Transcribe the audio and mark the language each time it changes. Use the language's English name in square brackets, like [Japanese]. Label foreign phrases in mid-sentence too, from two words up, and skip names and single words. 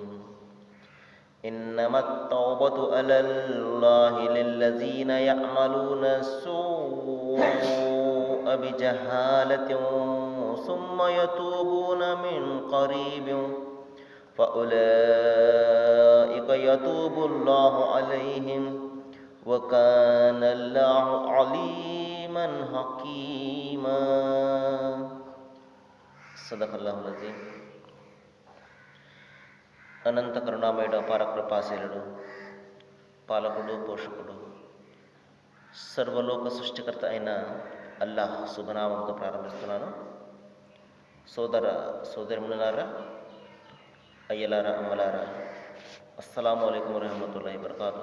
[Arabic] إنما التوبة على الله للذين يعملون السوء بجهالة ثم يتوبون من قريب فأولئك يتوب الله عليهم وكان الله عليما حكيما. صدق الله العظيم. [Telugu] అనంత కరుణామయుడు అపార కృపాశీలుడు పాలకుడు పోషకుడు సర్వలోక సృష్టికర్త అయిన అల్లాహ్ శుభనామంతో ప్రారంభిస్తున్నాను. సోదరిమణులారా, అయ్యలారా, అమ్మలారా, [Arabic] السلام عليكم ورحمة الله وبركاته.